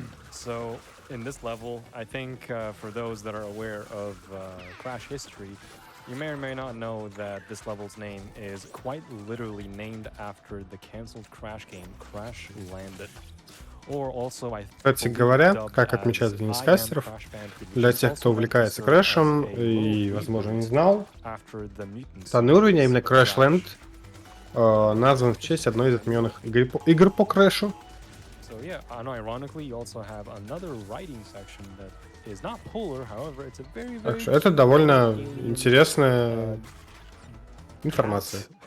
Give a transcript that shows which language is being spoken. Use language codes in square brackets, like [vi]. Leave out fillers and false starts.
[en] So in this level, I think for those that are aware of Crash history, you may or may not know that this level's name is quite literally named after the cancelled Crash game, Crash Landed. Or also, I [ru] Кстати говоря, как отмечают один из кастеров, для тех, кто увлекается Крэшем и, возможно, не знал, данный уровень, а именно Crash Land, назван в честь одной из отмененных игр по Крэшу. [en] So yeah, and ironically, you also have another writing section that is not polar, however, it's a very, very... [ru] Так что это довольно интересная информация.